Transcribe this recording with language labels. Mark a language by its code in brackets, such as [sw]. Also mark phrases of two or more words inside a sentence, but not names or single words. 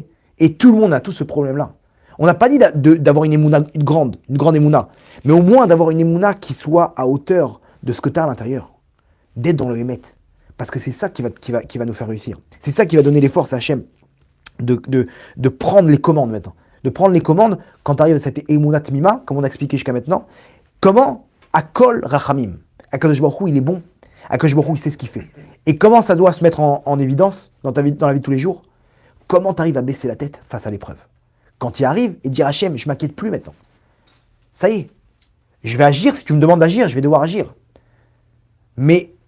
[fr] Et tout le monde a tout ce problème-là. On n'a pas dit d'avoir une émouna, une grande émouna, mais au moins d'avoir une émouna qui soit à hauteur de ce que tu as à l'intérieur. D'être dans le émet. Parce que c'est ça qui va nous faire réussir. C'est ça qui va donner les forces à Hachem de prendre les commandes maintenant. De prendre les commandes quand tu arrives à cette [he] אמונה תמימה, [fr] comme on a expliqué jusqu'à maintenant. Comment? [he] הכל רחמים. הקדוש ברוך הוא, [fr] il est bon. [he] הקדוש ברוך הוא, [fr] il sait ce qu'il fait. Et comment ça doit se mettre en évidence dans la vie de tous les jours? Comment tu arrives à baisser la tête face à l'épreuve? Quand tu y arrives et dire Hachem, je ne m'inquiète plus maintenant. Ça y est, je vais agir. Si tu me demandes d'agir, je vais devoir agir.